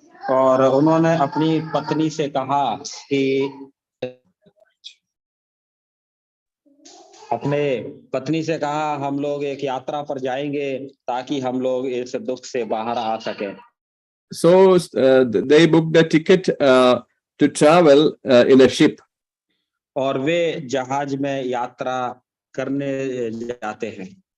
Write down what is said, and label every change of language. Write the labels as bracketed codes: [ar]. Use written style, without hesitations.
[hi] और उन्होंने अपनी पत्नी से कहा कि अपने पत्नी से कहा हम लोग एक यात्रा पर जाएंगे ताकि हम लोग इस दुख से बाहर आ सकें। [en] So they booked a ticket to travel in a ship. [hi] और वे जहाज में यात्रा करने जाते हैं।